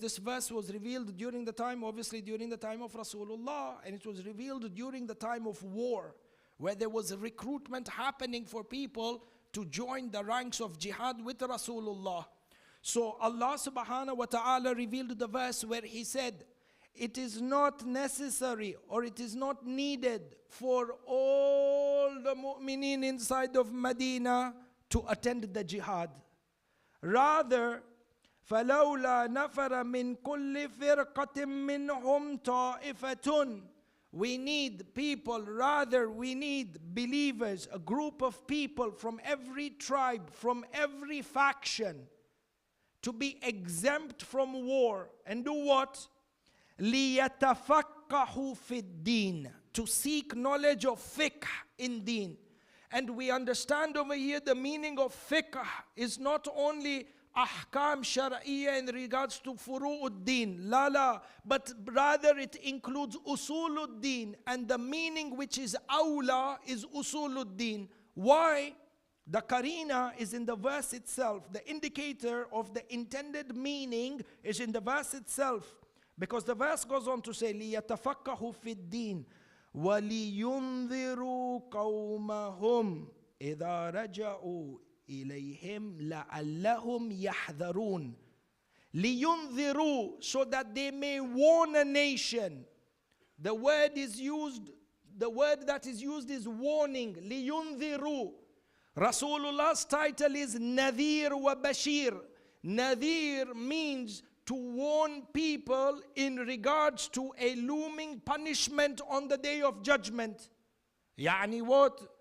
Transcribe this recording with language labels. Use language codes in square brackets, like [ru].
[en] This verse was revealed during the time, obviously during the time of Rasulullah, and it was revealed during the time of war, where there was a recruitment happening for people to join the ranks of jihad with Rasulullah. So Allah subhanahu wa ta'ala revealed the verse where He said, it is not necessary or it is not needed for all the mu'mineen inside of Medina to attend the jihad. Rather, [ar] فَلَوْلَا نَفَرَ مِنْ كُلِّ فِرْقَةٍ مِّنْهُمْ طَائِفَةٌ. [en] We need people, rather we need believers, a group of people from every tribe, from every faction, to be exempt from war and do what? [ar] لِيَتَفَقَّهُوا فِي الدِّينِ, [en] to seek knowledge of fiqh in deen. And we understand over here the meaning of fiqh is not only ahkam shar'iyya in regards to furu'uddin, but rather it includes usuluddin, and the meaning which is awla is usuluddin. Why? The karina is in the verse itself. The indicator of the intended meaning is in the verse itself. Because the verse goes on to say, [ar] لِيَتَفَقَّهُوا فِي الدِّينِ وَلِيُنذِرُوا قَوْمَهُمْ إِذَا رَجَعُوا إِلَيْهِمْ لَعَلَّهُمْ يَحْذَرُونَ. [en] لِيُنذِرُوا, so that they may warn a nation. The word that is used is warning. لِيُنذِرُوا. Rasulullah's title is Nadhir wa Bashir. Nadhir means to warn people in regards to a looming punishment on the day of judgment. Yani what?